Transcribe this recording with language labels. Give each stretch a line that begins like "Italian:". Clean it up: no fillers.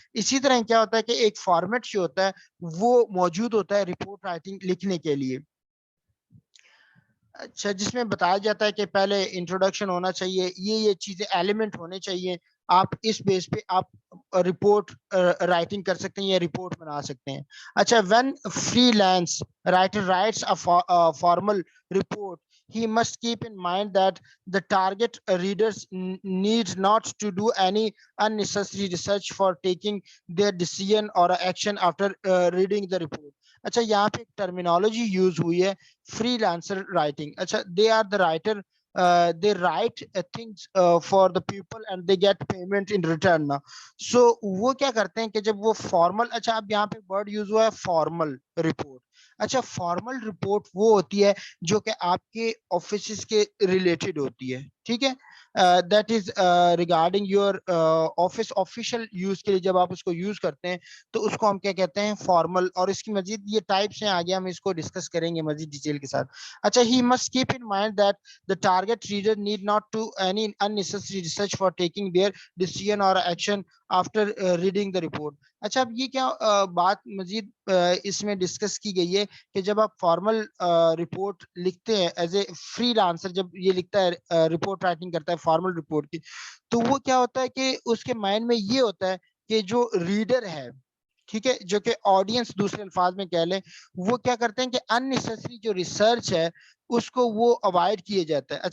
Urdu: اسی طرح کیا ہوتا ہے کہ ایک فارمیٹ جو ہوتا ہے وہ موجود ہوتا ہے رپورٹ رائٹنگ لکھنے کے لیے. اچھا، جس میں بتایا جاتا ہے کہ پہلے انٹروڈکشن ہونا چاہیے، یہ چیزیں ایلیمنٹ ہونے چاہیے، آپ اس بیس پہ آپ رپورٹ رائٹنگ کر سکتے ہیں یا رپورٹ بنا سکتے ہیں.
English: اچھا، when freelance writer writes formal report he must keep in mind that the target readers need not to do any unnecessary research for taking their decision or action after reading the report.
Urdu: اچھا، یہاں پہ ایک terminology use ہوئی ہے free lancer writing.
English: اچھا، they are the writer they write things for the people and they get payment in return.
Urdu: So وہ کیا کرتے ہیں کہ جب وہ فارمل، اچھا اب یہاں پہ ورڈ یوز ہوا ہے فارمل رپورٹ. اچھا، فارمل رپورٹ وہ ہوتی ہے جو کہ آپ کے آفیسز کے ریلیٹڈ ہوتی ہے، ٹھیک ہے،
English: that is regarding your office official use کے
Urdu: لیے جب آپ اس کو یوز کرتے ہیں تو اس کو ہم کیا کہتے ہیں فارمل. اور اس کی مزید یہ ٹائپس ہیں، آگے ہم اس کو ڈسکس کریں گے مزید ڈیٹیل کے ساتھ.
English: اچھا، he must keep in mind that the target reader need not do any unnecessary research for taking their decision or action after reading the report.
Urdu: اچھا، اب یہ کیا بات مزید اس میں ڈسکس کی گئی ہے کہ جب آپ فارمل رپورٹ لکھتے ہیں ایز اے فری لانسر، جب یہ لکھتا ہے رپورٹ رائٹنگ کرتا ہے فارمل رپورٹ کی، تو وہ کیا ہوتا ہے کہ اس کے مائنڈ میں یہ ہوتا ہے کہ جو ریڈر ہے، ٹھیک ہے، جو کہ آڈینس دوسرے الفاظ میں کہہ لیں، وہ کیا کرتے ہیں کہ اننیسیسری جو ریسرچ ہے اس کو وہ اوائڈ کیے جاتا ہے.